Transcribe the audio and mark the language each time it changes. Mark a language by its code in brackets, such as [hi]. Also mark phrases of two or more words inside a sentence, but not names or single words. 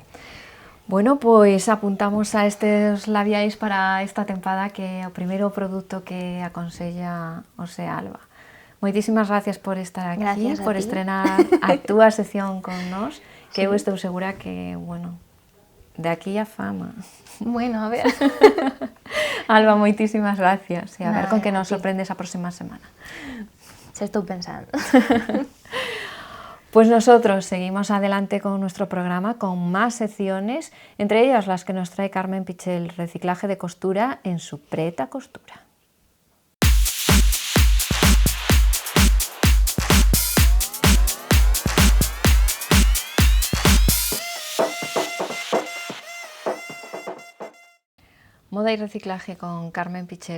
[gl] Bueno, pois apuntamos a estes labiais para esta tempada, que é o primeiro produto que aconsella Ose Alba. Moitísimas gracias por estar aquí, por estrenar a túa sección con nós, que eu estou segura que, bueno, de aquí a fama. Bueno, a ver. Alba, moitísimas gracias. E a ver Nada, con que nos sorprendes a próxima semana. Se estou pensando. [es] Pues nosotros seguimos adelante con nuestro programa, con más secciones, entre ellas las que nos trae Carmen Pichel, reciclaje de costura en su Preta Costura. Moda y reciclaje con Carmen Pichel.